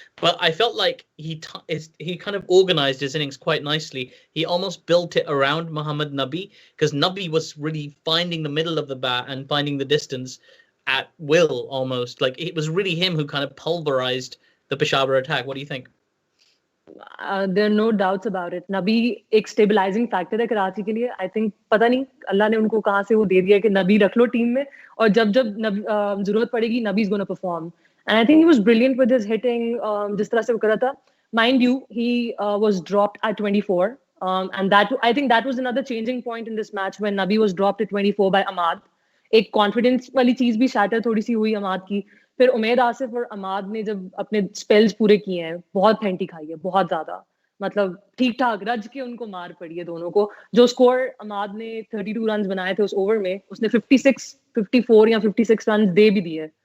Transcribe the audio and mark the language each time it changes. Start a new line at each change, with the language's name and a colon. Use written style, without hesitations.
English: But I felt like he kind of organized his innings quite nicely. He almost built it around Muhammad Nabi, because Nabi was really finding the middle of the bat and finding the distance at will almost. Like, it was really him who kind of pulverized the Peshawar attack. What do you think? There are no doubts about it.
Hindi: नबी एक stabilizing factor है कराची के लिए.
English: I think
Hindi: पता नहीं अल्लाह ने उनको कहाँ से वो दे दिया कि नबी रख लो टीम में और जब जरूरत पड़ेगी नबी
English: is going to perform. And I think he was brilliant with his hitting.
Hindi: जिस तरह से वो कर रहा था.
English: Mind you, he was dropped at 24. And I think that was another changing point in this match when Nabi was dropped at 24 by Ahmad.
Hindi: एक confidence वाली चीज भी shatter थोड़ी सी हुई अहमद की. फिर उमेद आसिफ और अमाद ने जब अपने स्पेल्स पूरे किए हैं, बहुत फेंटी खाई है, बहुत ज्यादा. मतलब ठीक ठाक रज के उनको मार पड़ी है दोनों को. जो स्कोर अमाद ने 32 रन बनाए थे उस ओवर में, उसने 54 या 56 रन दे भी दिए.